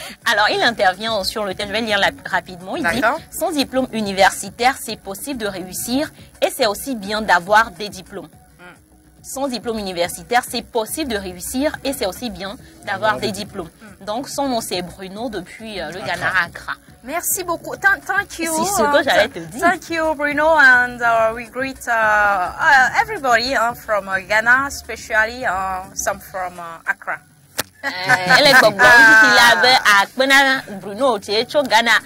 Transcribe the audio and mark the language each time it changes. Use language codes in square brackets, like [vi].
[fr] Alors il intervient sur le thème, je vais lire rapidement. Il dit: sans diplôme universitaire, c'est possible de réussir et c'est aussi bien d'avoir des diplômes. Sans diplôme universitaire, c'est possible de réussir et c'est aussi bien d'avoir des diplômes. Donc son nom c'est Bruno depuis le Ghana Accra. Merci beaucoup. [en] Thank you. [fr] C'est ce que j'allais te dire. [en] Thank you, Bruno, and we greet everybody from Ghana, especially some from Accra. [fr] Elle est comme il avait à Bruno, tu es au Ghana.